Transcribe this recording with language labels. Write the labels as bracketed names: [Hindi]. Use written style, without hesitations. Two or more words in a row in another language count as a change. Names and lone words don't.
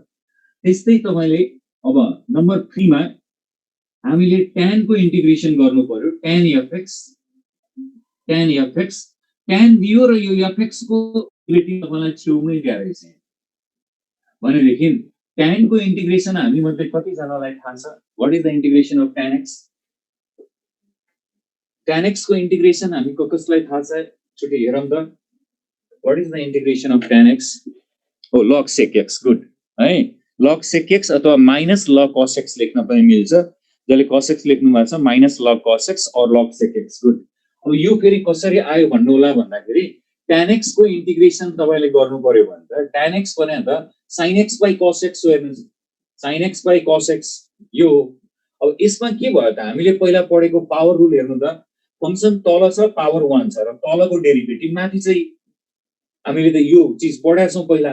[Nepali] त्यस्तै तपाईले अब नम्बर 3 मा हामीले tan को इन्टिग्रेसन गर्नु पर्यो, tan fx tan दियो र यो fx को डेरिभेटिभ तपाईलाई छेउमै दिया रहेछ भने देखि tan को इन्टिग्रेसन हामी मध्ये कति जनालाई थाहा छ, [English] What is the integration of tan x? [Nepali] tan x को इन्टिग्रेसन हामी कसलाई थाहा छ, छुटी हेरौं त, [English] What is the integration of tan x? [Nepali] हो log sec x, गुड है, log sec x अथवा माइनस log cos x लेख्न पनि मिल्छ, जसले cos x लेख्नु भएको छ माइनस log cos x और log sec x, गुड। अब यो फेरि कसरी आयो भन्नु होला भन्दाखेरि tan x को इन्टिग्रेसन तपाईले गर्नु पर्यो भने त tan x भने त sin x by cos x हो, हेर्नुस् sin x by cos x यो। अब यसमा के भयो त, हामीले पहिला पढेको [English] power rule [Nepali] हेर्नु त, फंक्सन तल छ पावर 1 छ र तलको डेरिभेटिभ माथि चाहिँ हामीले त यो चीज पढाएको छौं पहिला।